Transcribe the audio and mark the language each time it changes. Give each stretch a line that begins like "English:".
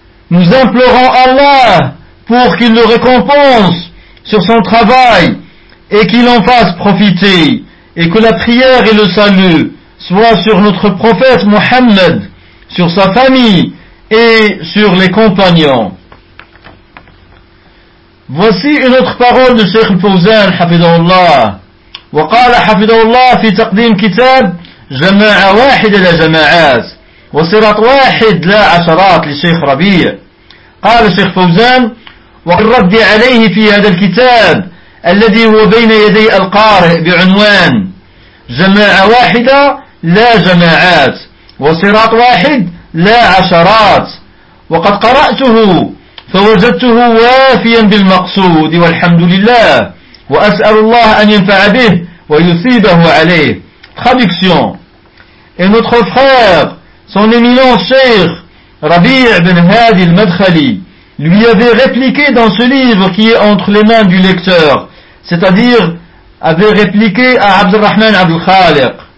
French: Nous implorons Allah pour qu'il le récompense sur son travail et qu'il en fasse profiter, et que la prière et le salut soient sur notre prophète Mohammed, sur sa famille et sur les compagnons. Voici une autre parole de Cheikh Fawzan Hafidhahullah.
Arabic: Wa qala Hafidhahullah fi taqdim kitab جماعة واحدة لجماعات وصراط واحد لا عشرات لشيخ ربيع. قال الشيخ فوزان والرد عليه في هذا الكتاب الذي هو بين يدي القارئ بعنوان جماعة واحدة لا جماعات وصراط واحد لا عشرات، وقد قرأته فوجدته وافيا بالمقصود والحمد لله، وأسأل الله أن ينفع به ويثيبه عليه.
French: Traduction. Et notre frère, son éminent cheikh, Rabi' bin Hadi al-Madkhali, lui avait répliqué dans ce livre qui est entre les mains du lecteur, c'est-à-dire avait répliqué à Abdurrahman Abdul-Khaliq.